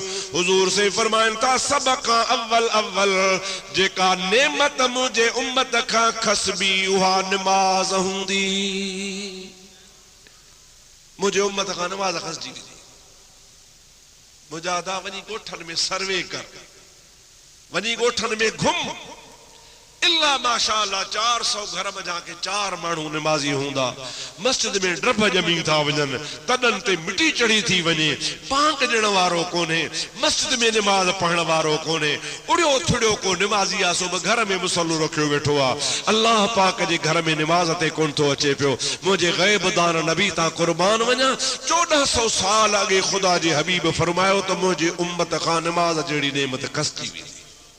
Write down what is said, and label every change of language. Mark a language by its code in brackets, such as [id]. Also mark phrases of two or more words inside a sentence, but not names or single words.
[sd] हुजूर से फरमाइनि था सभ खां अव्वल जेका नेमत मुंहिंजे उम्मत खां खसबी उहा नमाज़ हूंदी। मुंहिंजे उम्मत खां नमाज़ खसजी वेंदी। मुंहिंजा दा वञी ॻोठनि में सर्वे कर, वञी ॻोठनि में घुम, [ar] إلا ما شاء الله [sd] 400 घर में जाके 4 माण्हू नमाज़ी हूंदा। मस्जिद में डब जमी था वञनि, तॾनि ते मिटी चढ़ी थी वञे, पांक ॾियण वारो कोन्हे, मस्जिद में नमाज़ पढ़ण वारो कोन्हे, उड़ियो थुड़ियो को नमाज़ी आहे सो बि घर में मुसल्लो रखियो वेठो आहे। अल्लाह पाक जे घर में नमाज़ ते कोन थो अचे पियो। मुंहिंजे ग़ैब दान नबी तां कुर्बान वञा, 1400 साल अॻे ख़ुदा जे हबीब फरमायो त मुंहिंजे उम्मत खां नमाज़ जहिड़ी नेमत खसिजी वेंदी।